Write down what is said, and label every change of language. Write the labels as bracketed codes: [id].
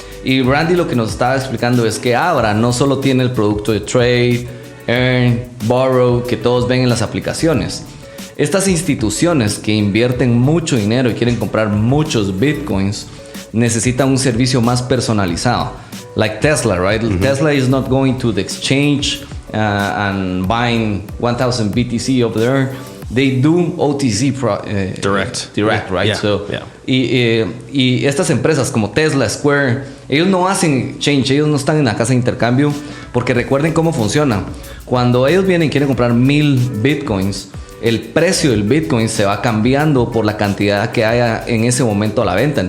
[es] Y Randy lo que nos estaba explicando es que Abra no solo tiene el producto de trade, earn, borrow, que todos ven en las aplicaciones. Estas instituciones que invierten mucho dinero y quieren comprar muchos bitcoins necesitan un servicio más personalizado. [en] Like Tesla, right? Tesla is not going to the exchange and buying 1000 BTC over there. They do OTC direct, right? Yeah. So, yeah. [es] Y estas empresas como Tesla, Square, ellos no hacen exchange, ellos no están en la casa de intercambio, porque recuerden cómo funciona. Cuando ellos vienen y quieren comprar 1000 bitcoins, el precio del Bitcoin se va cambiando por la cantidad que haya en ese momento a la venta.